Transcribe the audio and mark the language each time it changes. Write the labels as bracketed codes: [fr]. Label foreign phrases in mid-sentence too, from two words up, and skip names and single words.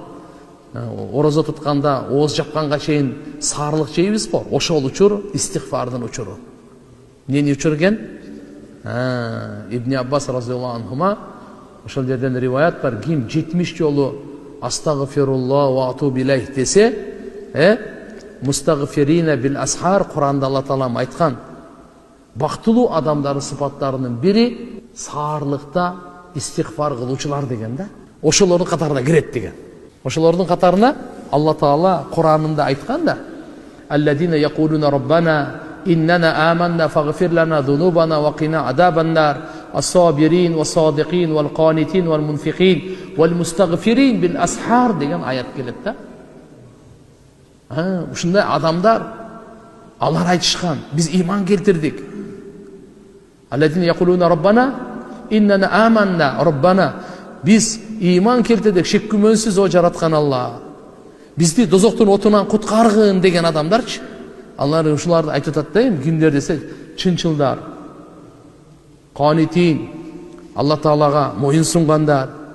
[ky] Ораза тутканда, ооз жапканга чейин саарылык жейбиз го. Ошол учур истигфардын учуру. Эмнени учур экен? Ибн Аббас [ar] رضي الله عنهما [ky] ошол жерден риваят бар. Ким 70 жолу [ar] أستغفر الله وأتوب إليه [ky] десе, [ar] المستغفرين بالأسحار [ky] Куранда Алла Таалам айткан. Бактылуу адамдардын сыпаттарынын бири саарылыкта истигфар кылуучулар деген да. Ошолордун катарына кирет деген. Ошолордун катарына Алла Таала Куранында айткан да. [ar] الذين يقولون ربنا إننا آمنا فاغفر لنا ذنوبنا وقنا عذاب النار الصابرين والصادقين والقانتين والمنفقين والمستغفرين بالأسحار [ky] деген аят келет да. Ушундай адамдар алар айтышкан, биз иман келтирдик. [ar] الذين يقولون ربنا إننا آمنا ربنا, [ky] биз иман келтирдик, шек күмөнсүз о жараткан Алла. Бизди дозоктун отунан куткаргын деген адамдарчы. Алар ушуларды айтып атат да, кимдер десе, чынчылдар. Qanitin, Алла Таалага моюн сунгандар.